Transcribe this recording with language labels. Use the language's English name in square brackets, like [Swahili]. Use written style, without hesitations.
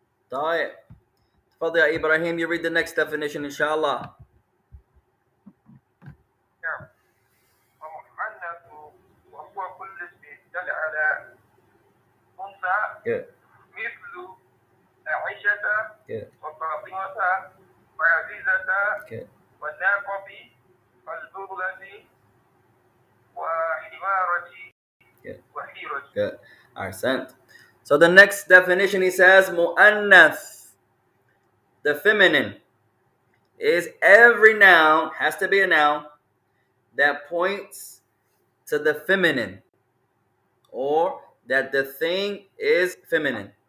[Arabic] طيب. تفضل يا إبراهيم, [English] you read the next definition inshallah. [Arabic] نعم. ومؤنث وهو كل اسم دل على أنثى. [English] Good. [Arabic] مثل عائشة [English] Good. [Arabic] وفاطمة وعزيزة [English] Good. [Arabic] والناقة والبغلة وحمارة [English] Good. [Arabic] وحيرة. [English] Good. Ahsant. So the next definition he says, mu'annath, the feminine, is every noun, has to be a noun, that points to the feminine, or that the thing is feminine.